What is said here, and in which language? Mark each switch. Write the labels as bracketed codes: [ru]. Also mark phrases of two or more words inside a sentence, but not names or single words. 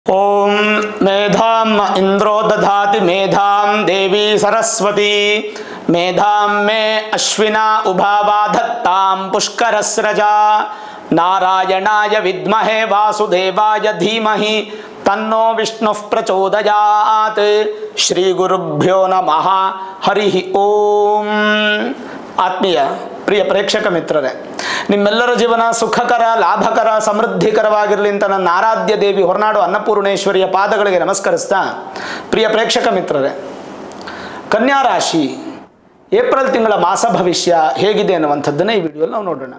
[sa] ओम मेधाम इंद्रो दधाति मेधाम देवी सरस्वती मेधाम में अश्विना उभावा धत्ताम पुष्करस्रजा नारायणाय विद्महे वासुदेवाय धीमहि तन्नो विष्णुः प्रचोदयात् श्री गुरुभ्यो नमः हरि ओम। [kn] ಆತ್ಮೀಯ ಪ್ರಿಯ ಪ್ರೇಕ್ಷಕ ಮಿತ್ರರೇ, ನಿಮ್ಮೆಲ್ಲರ ಜೀವನ ಸುಖಕರ ಲಾಭಕರ ಸಮೃದ್ಧಿಕರವಾಗಿರಲಿ ಅಂತ ನನ್ನ ಆರಾಧ್ಯ ದೇವಿ ಹೊರನಾಡು ಅನ್ನಪೂರ್ಣೇಶ್ವರಿಯ ಪಾದಗಳಿಗೆ ನಮಸ್ಕರಿಸ್ತಾ, ಪ್ರಿಯ ಪ್ರೇಕ್ಷಕ ಮಿತ್ರರೇ, ಕನ್ಯಾ ರಾಶಿ ಏಪ್ರಿಲ್ ತಿಂಗಳ ಮಾಸ ಭವಿಷ್ಯ ಹೇಗಿದೆ ಅನ್ನುವಂಥದ್ದನ್ನು ಈ ವಿಡಿಯೋದಲ್ಲಿ ನಾವು ನೋಡೋಣ.